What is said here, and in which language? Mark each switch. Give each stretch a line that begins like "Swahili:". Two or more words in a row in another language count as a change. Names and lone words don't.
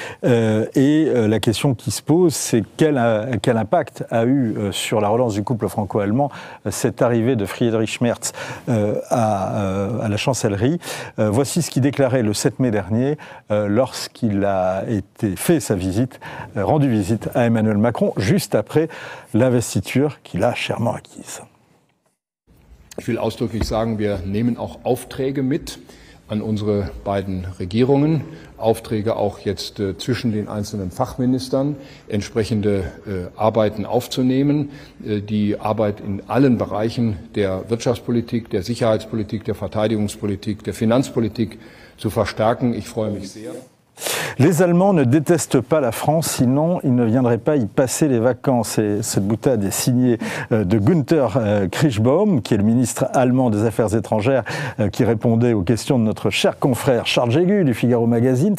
French: La question qui se pose, c'est quel impact a eu sur la relance du couple franco-allemand cette arrivée de Friedrich Merz à la chancellerie. Voici ce qu'il déclarait le 7 mai dernier lorsqu'il a fait sa visite, rendu visite à Emmanuel Macron, juste après l'investiture qu'il a chèrement acquise.
German: Ich will ausdrücklich sagen, wir nehmen auch Aufträge mit an unsere beiden Regierungen, Aufträge auch jetzt zwischen den einzelnen Fachministern, entsprechende Arbeiten aufzunehmen, die Arbeit in allen Bereichen der Wirtschaftspolitik, der Sicherheitspolitik, der Verteidigungspolitik, der Finanzpolitik zu verstärken. Ich freue mich sehr.
French: Les Allemands ne détestent pas la France, sinon ils ne viendraient pas y passer les vacances. Et cette boutade est signée de Günther Kirschbaum, qui est le ministre allemand des Affaires étrangères, qui répondait aux questions de notre cher confrère Charles Jégu du Figaro Magazine.